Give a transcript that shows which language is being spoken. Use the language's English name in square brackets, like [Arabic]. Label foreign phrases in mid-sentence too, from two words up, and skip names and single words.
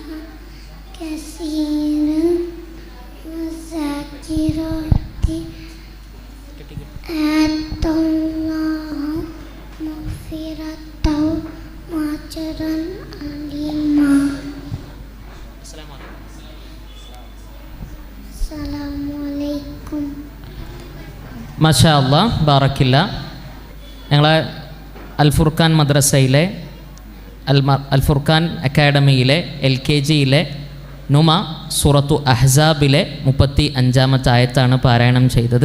[Arabic] كثيرا والذاكرات أعد الله مغفرة وأجرا عظيما. السلام عليكم. ما شاء الله، بارك الله. [Malayalam] ഞങ്ങളെ അൽ ഫുർഖാൻ മദ്രസയിലെ അൽ ഫുർഖാൻ അക്കാഡമിയിലെ LKGയിലെ നുമ സൂറത്തു അഹ്സാബിലെ 35-ാമത്തെ ആയത്താണ് പാരായണം ചെയ്തത്.